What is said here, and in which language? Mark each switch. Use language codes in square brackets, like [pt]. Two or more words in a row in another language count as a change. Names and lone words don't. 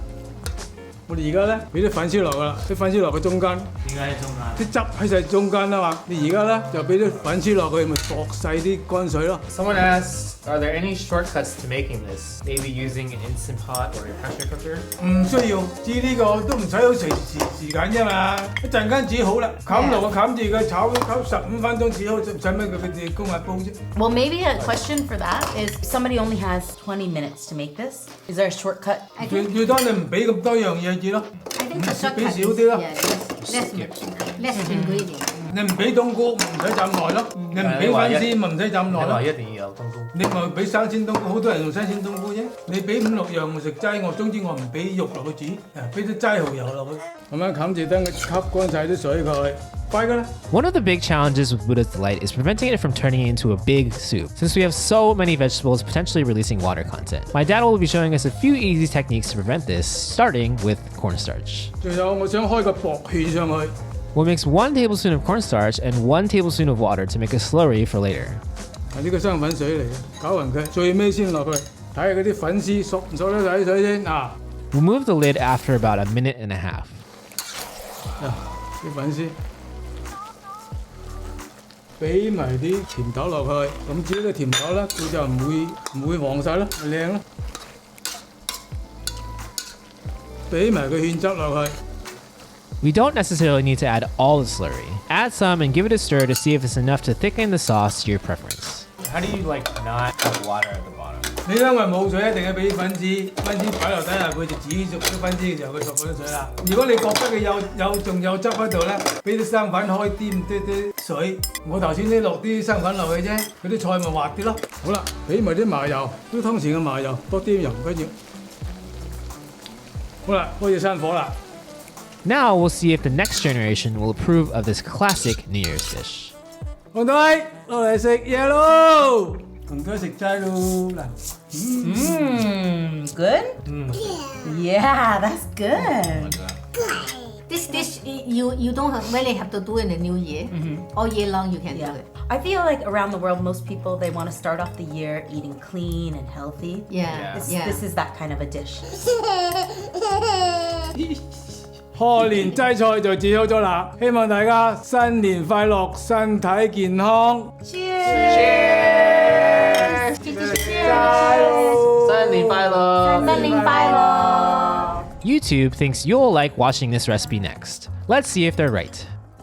[yue] 我哋而家咧俾啲粉絲落㗎啦，啲粉絲落去中間。點解喺中間？啲汁喺晒中間啊嘛，你而家咧就俾啲粉絲落去，咪薄細啲乾水咯。 [en] Someone asks, are there any shortcuts to making this? Maybe using an instant pot or a pressure cooker? [yue] 唔需要，知呢個都唔使好時間啫嘛，一陣間煮好啦，冚爐冚住佢炒15分鐘煮好，使乜佢哋高壓煲啫？ [en] Well, maybe a question for that is if somebody only has 20 minutes to make this. Is there a shortcut? [yue] 最多你唔俾咁多樣嘢煮咯， [en] I think the [yue] 俾 [en] shortcut [yue] 少啲咯。 [en] less ingredient. [yue] 你唔俾冬菇唔使浸耐咯，你唔俾粉絲咪唔使浸耐咯。一定要有冬菇。你咪俾生鮮冬菇，好多人用生鮮冬菇啫。你俾5、6樣我食齋，總之我唔俾肉落去煮，俾啲齋蠔油落去，咁樣冚住等佢吸乾晒啲水佢，快㗎啦。 [en] One of the big challenges with Buddha's Delight is preventing it from turning into a big soup, since we have so many vegetables potentially releasing water content. My dad will be showing us a few easy techniques to prevent this, starting with cornstarch. [yue] 仲有我想開個薄芡上去。 [en] We'll mix 1 tablespoon of cornstarch and 1 tablespoon of water to make a slurry for later. [yue] 係呢個生粉水嚟嘅，攪勻佢，最尾先落去，睇下嗰啲粉絲熟唔熟得晒啲水先啊！ [en] Remove the lid after about a minute and a half. [yue] 啲粉絲，俾埋啲甜豆落去，咁至於個甜豆咧，佢就唔會黃晒咯，咪靚咯。俾埋個芡汁落去。 [en] We don't necessarily need to add all the slurry. Add some and give it a stir to see if it's enough to thicken the sauce to your preference. How do you like not have water at the bottom? [yue] 你因為冇水，一定要俾粉絲擺落底下，佢就煮熟啲粉絲嘅時候，佢熟嗰啲水啦。如果你覺得佢仲有汁喺度咧，俾啲生粉開啲水。我頭先啲落啲生粉落去啫，佢啲菜咪滑啲咯。好啦，俾埋啲麻油，都通常嘅麻油，多啲油唔緊要。好啦，開始生火啦。 [en] Now we'll see if the next generation will approve of this classic New Year's dish. [yue] 紅隊落嚟食嘢咯，紅隊食齋咯嗱。 [en] Good? Yeah, that's good. This dish you don't really have to do in the new year. All year long you can do Yeah. it. I feel like around the world, most people, they want to start off the year eating clean and healthy. Yeah. This is that kind of a dish. [yue] 賀年齋菜就煮好咗啦，希望大家新年快樂，身體健康。 [en] Cheers! YouTube thinks you'll like watching this recipe next. Let's see if they're right.